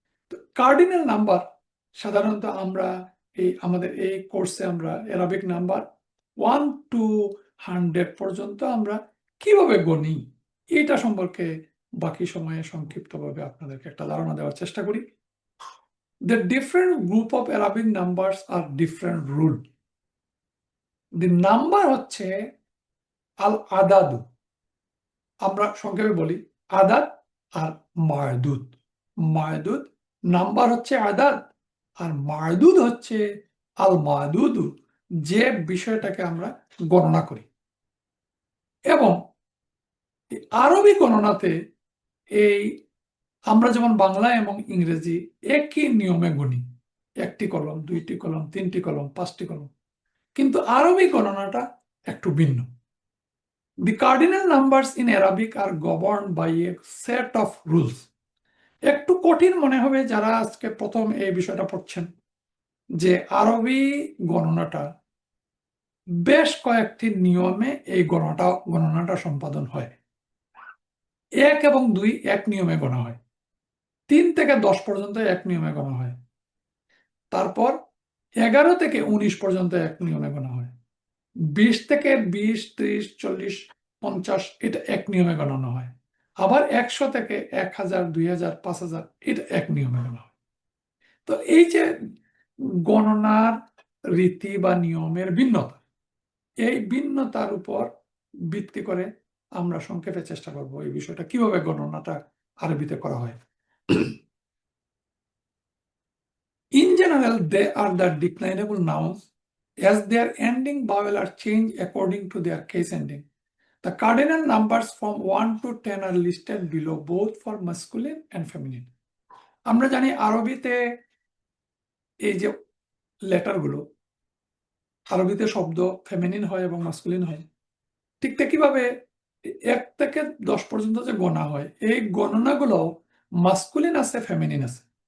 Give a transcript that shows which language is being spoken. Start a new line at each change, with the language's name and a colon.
Bangla: তো cardinal number সাধারণত আমরা আমাদের এই কোর্সে আমরা অ্যারাবিক নাম্বার 1 to 100 পর্যন্ত আমরা কিভাবে গণি, এটা সম্পর্কে বাকি সময়ে সংক্ষিপ্তভাবে আপনাদেরকে একটা ধারণা দেওয়ার চেষ্টা করি।
English: The different group of Arabic numbers are different rule. The number
Bangla: হচ্ছে আল আদাদু, আমরা সংক্ষেপে বলি আদাদ আর মায়দুদ। মায়দুদ নাম্বার হচ্ছে আদাদ, আর মায়দুদ হচ্ছে আল মায়দুদু, যে বিষয়টাকে আমরা গণনা করি। এবং আরবি গণনাতে এই আমরা যেমন বাংলা এবং ইংরেজি একই নিয়মে গণি, একটি কলম, দুইটি কলম, তিনটি কলম, পাঁচটি কলম, কিন্তু আরবি গণনাটা একটু ভিন্ন।
English: The cardinal numbers in Arabic are governed by a set of rules.
Bangla: একটু কঠিন মনে হবে যারা আজকে প্রথম এই বিষয়টা পড়ছেন, যে আরবি গণনাটা বেশ কয়েকটি নিয়মে এই গণনাটা সম্পাদন হয়। 1 এবং 2 এক নিয়মে গণা হয়, 3 থেকে 10 পর্যন্ত এক নিয়মে গণা হয়, তারপর 11 থেকে 19 পর্যন্ত এক নিয়মে গণা হয়, 20 থেকে 20, 30, 40, 50 এটা এক নিয়মে গণনা হয়, আবার 100 থেকে 1000, 2000, 5000 এটা এক নিয়মে গণনা হয়। তো এই যে গণনার রীতি বা নিয়মের ভিন্নতা, এই ভিন্নতার উপর ভিত্তি করে আমরা সংক্ষেপে চেষ্টা করব এই বিষয়টা কিভাবে গণনাটা আরবিতে করা হয়।
English: In general, they are the declinable nouns as their ending vowel are changed according to their case ending. The cardinal numbers from 1 to 10 are listed below, both for masculine and feminine.
Bangla: আমরা জানি আরবিতে এই যে লেটারগুলো, আরবিতে শব্দ feminine হয় এবং masculine হয়। ঠিক একইভাবে 1 থেকে 10 পর্যন্ত যে গণনা হয়, এই গণনাগুলো মাস্কুলিন আছে, ফেমিনিন আছে।